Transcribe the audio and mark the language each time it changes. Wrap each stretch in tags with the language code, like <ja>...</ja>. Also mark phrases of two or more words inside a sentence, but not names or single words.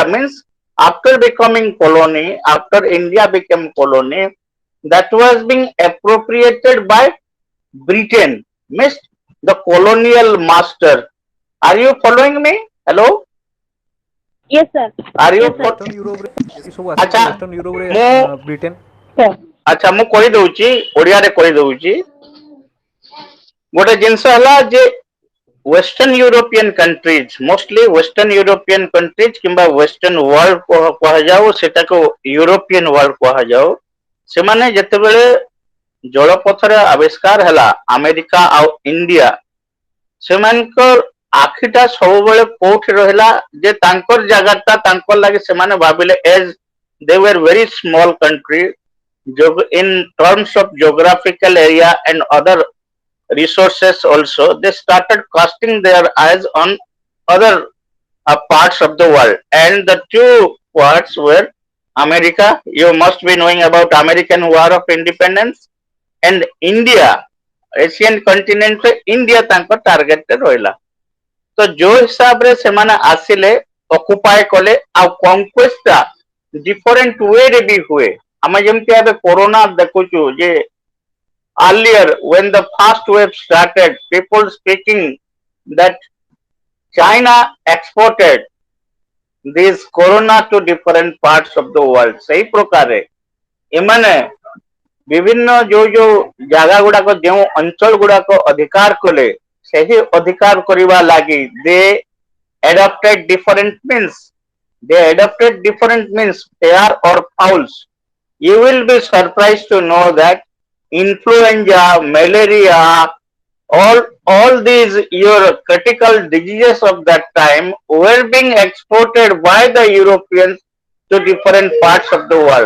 <en>Means after becoming colony, after India became colony, that was being appropriated by Britain, means the colonial master. Are you following me? Hello? Yes, sir. Are you? Yes, sir.</en> <or>ୱେଷ୍ଟର୍ଣ୍ଣ ୟୁରୋପରେ ଏସବୁ ଆସିକି ଆଚ୍ଛା ୱେଷ୍ଟର୍ଣ୍ଣ ୟୁରୋପରେ ମୁଁ ବ୍ରିଟେନ Sir. ଆଚ୍ଛା ମୁଁ କହିଦଉଛି ଓଡିଆରେ କହିଦଉଛି ଗୋଟେ ଜିନିଷ ହେଲା ଯେ</or> <en>Western European countries, mostly Western European countries</en> <or>କିମ୍ବା</or> <en>Western world</en> <or>କୁହାଯାଉ ସେଟାକୁ</or> <en>European world</en> <or>କୁହାଯାଉ, ସେମାନେ ଯେତେବେଳେ ଜଳପଥରେ ଆବିଷ୍କାର ହେଲା ଆମେରିକା ଆଉ ଇଣ୍ଡିଆ, ସେମାନଙ୍କର ଆଖିଟା ସବୁବେଳେ କୋଉଠି ରହିଲା ଯେ ତାଙ୍କର ଜାଗାଟା ତାଙ୍କର ଲାଗି ସେମାନେ ଭାବିଲେ</or> <en>as they were very small country in terms of geographical area and other resources also, they started casting their eyes on other parts of the world, and the two parts were America. You must be knowing about American War of Independence, and India, Asian continent</en> <or>ରେ India ତାଙ୍କ target ରେ ରହିଲା। ତ ଯୋଉ ହିସାବରେ ସେମାନେ ଆସିଲେ ଅକୁପାଏ କଲେ ଆଉ କନକ୍ୱେଷ୍ଟ ଟା</or> <en>different way</en> <or>ରେ ବି ହୁଏ। ଆମେ ଯେମିତି ଏବେ କୋରୋନା ଦେଖୁଛୁ ଯେ</or> <en>earlier when the first wave started people speaking that China exported this corona to different parts of the world</en> <or>ସେଇ ପ୍ରକାରେ ଏମାନେ ବିଭିନ୍ନ ଯୋଉ ଜାଗା ଗୁଡାକ ଯେଉଁ ଅଞ୍ଚଳ ଗୁଡାକ ଅଧିକାର କଲେ ସେହି ଅଧିକାର କରିବା ଲାଗି</or> <en>they adopted different means fair or fouls. You will be surprised to know that influenza, malaria, all these your critical diseases of that time were being exported by the Europeans to different parts of the world.</en>